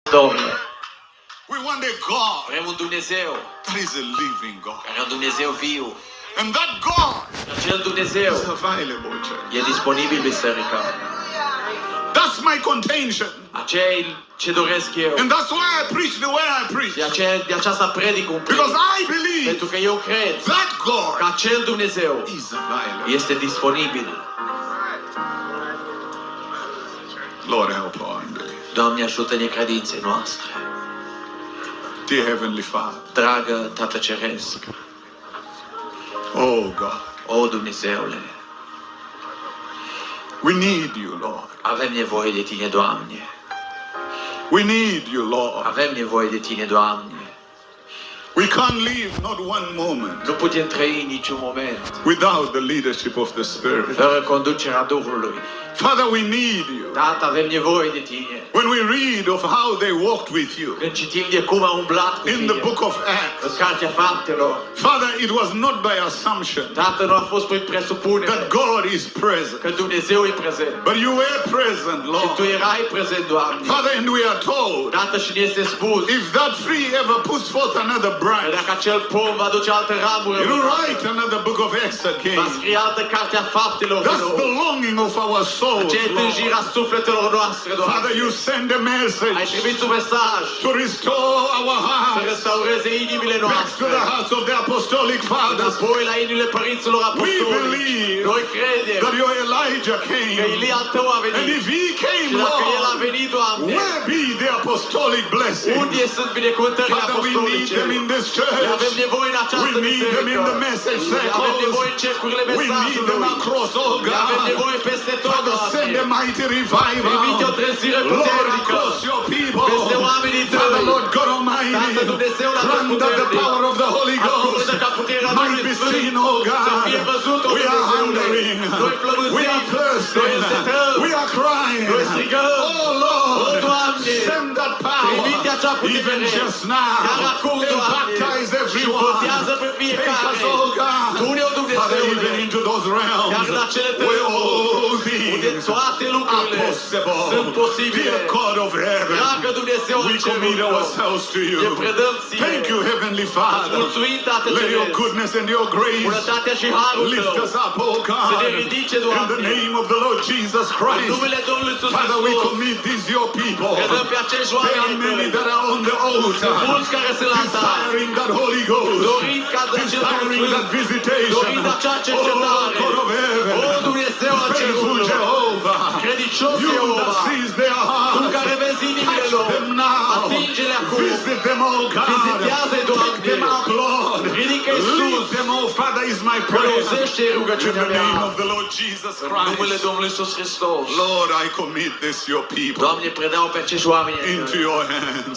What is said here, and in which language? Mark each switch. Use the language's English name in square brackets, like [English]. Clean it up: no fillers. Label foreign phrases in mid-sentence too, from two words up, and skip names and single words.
[Romanian] Domnule, [English] We want a God [Romanian] vrem un Dumnezeu [English] that is a living God. [Romanian] care e un Dumnezeu viu. [English] And that God [Romanian] Acel Dumnezeu [English] is available, church. [Romanian] e disponibil, biserica. [English] That's my contention. [Romanian] Aceea ce doresc eu. [English] And that's why I preach the way I preach. [Romanian] De aceasta predic un [English] Because [Romanian] predic. [English] I believe [Romanian] Pentru că eu cred [English] that God [Romanian] că acel Dumnezeu [English] is available. [Romanian] este disponibil. [English] Lord, help our unbelief. [Romanian] Doamne, ajută necredinței noastre. [English] Dear Heavenly Father. [Romanian] Dragă Tată Ceresc, [English] Oh God. [Romanian] o Dumnezeule, [English] We need you, Lord. [Romanian] avem nevoie de Tine, Doamne. [English] We need you, Lord. [Romanian] Avem nevoie de Tine, Doamne. [English] We can't live not one moment [Romanian] Nu putem trăi niciun moment [English] without the leadership of the Spirit. [Romanian] fără conducerea Duhului. [English] Father, we need you. [Romanian] Tată, avem nevoie de Tine. [English] When we read of how they walked with you [Romanian] Când citim de cum a umblat cu [English] in [Romanian] Tine [English] the book of [Romanian] în [English] Acts, [Romanian] Cartea Faptelor, [English] Father, it was not by assumption [Romanian] Tată, nu a fost prin presupunere [English] that God is present, [Romanian] că Dumnezeu e prezent. [English] but you were present, [Romanian] Și Tu [English] Lord. [Romanian] erai prezent, Doamne. [English] Father, and we are told, [Romanian] Tată, și ne este spus [English] if that tree ever puts forth another [Romanian] că [English] branch, [Romanian] dacă acel pom va duce altă ramură, [English] it will write another book of Acts [Romanian] va [English] again. [Romanian] scrie altă Carte a Faptelor. [English] That's the longing of our souls, [Romanian] Ce e [English] Lord. [Romanian] tânjirea sufletelor noastre, Doamne. [English] Father, you send a [Romanian] Ai [English] message [Romanian] trimis un mesaj [English] to restore our [Romanian] să [English] hearts [Romanian] restaureze inimile [English] back to [Romanian] noastre. [English] the hearts of the apostolic fathers. [Romanian] Înapoi la inimile părinților apostolici. [English] believe [Romanian] Noi credem [English] That your Elijah [Romanian] că [English] came. [Romanian] Ilie al Tău a [English] And [Romanian] venit. [English] if he came, [Romanian] Și dacă El a [English] Lord, [Romanian] venit, Doamne, [English] where be the apostolic blessings? [Romanian] unde sunt binecuvântările [English] Father, we need [Romanian] apostolice? [English] them in this [Romanian] Le avem [English] church. [Romanian] nevoie în [English] We [Romanian] această [English] need them in the [Romanian] biserică. [English] message [Romanian] Avem nevoie [English] circles. [Romanian] în cercurile [English] We need them [Romanian] mesajului. [English] across, oh [Romanian] Le avem [English] God. [Romanian] nevoie peste tot, [English] Father, send a [Romanian] Doamne. [English] mighty [Romanian] Trimite o [English] revival. [Romanian] trezire [English] Lord, [Romanian] puternică [English] across your people. [Romanian] peste oamenii [English] Father, [Romanian] Tăi. [English] Lord God Almighty, [Romanian] Tată Dumnezeu, la [English] grant that the [Romanian] puternic. [English] power of the Holy Ghost [Romanian] Acordă ca puterea [English] might [Romanian] Duhului [English] be [Romanian] Sfânt [English] seen, oh [Romanian] să fie [English] God. [Romanian] văzută, [English] We are [Romanian] Dumnezeule. [English] hungering. [Romanian] Noi flămânzim. [English] We are [Romanian] Noi [English] thirsting. [Romanian] încetăm. [English] We are crying. [Romanian] Noi strigăm. [English] Oh Lord, [Romanian] O, Doamne, [English] send that power [Romanian] trimite acea putere. [English] even just now [Romanian] Chiar acum, [English] and [Romanian] Doamne, [English] baptize [Romanian] și [English] everyone. [Romanian] botează pe [English] Take [Romanian] fiecare. [English] us, oh God, [Romanian] Du-ne, o [English] Father, [Romanian] Dumnezeule, [English] even into those realms [Romanian] chiar în acele [English] where [Romanian] tărâmuri [English] all [Romanian] unde [English] things [Romanian] toate [English] are [Romanian] lucrurile [English] possible. [Romanian] sunt posibile. [English] Dear God of heaven, [Romanian] Dragă Dumnezeu [English] we [Romanian] al [English] commit [Romanian] cerurilor, [English] ourselves to you. [Romanian] ne predăm ție. [English] Thank you, Heavenly [Romanian] Îți [English] Father. [Romanian] mulțumim, Tată [English] Let your [Romanian] Ceresc. [English] goodness and your grace [Romanian] Bunătatea și harul [English] lift [Romanian] Tău [English] us up, oh [Romanian] să ne [English] God, [Romanian] ridice, [English] in the [Romanian] Doamne. [English] name of the Lord Jesus [Romanian] În [English] Christ. [Romanian] numele Domnului Iisus [English] Father, we [Romanian] Hristos, [English] commit these your people. [Romanian] predăm pe acești [English] There are [Romanian] oameni [English] many [Romanian] Tăi. [English] that are on the altar, [Romanian] Mulți care sunt la altar, [English] desiring that Holy Ghost, [Romanian] dorind ca de acel Duh [English] desiring that [Romanian] Sfânt, [English] visitation. [Romanian] dorind acea Oh cercetare. [English] God of heaven, [Romanian] O, Dumnezeu al [English] faithful [Romanian] cerurilor, [English] Jehovah, [Romanian] credincios [English] you that [Romanian] Jehova, [English] sees their [Romanian] Tu care [English] hearts, [Romanian] vezi inimile [English] touch [Romanian] lor, [English] them now, [Romanian] atinge-le acum, [English] visit them, oh God, [Romanian] vizitează-i, [English] pick [Romanian] Doamne, [English] them up, Lord, [Romanian] ridică-i [English] lead [Romanian] sus, [English] them, oh Father, is my prayer. [Romanian] folosește [English] In [Romanian] rugăciunea [English] the [Romanian] mea, [English] name of the Lord Jesus [Romanian] în numele [English] Christ, [Romanian] Domnului Iisus Hristos. [English] Lord, I commit this your people [Romanian] Doamne, predau pe acești oameni [English] into your hands.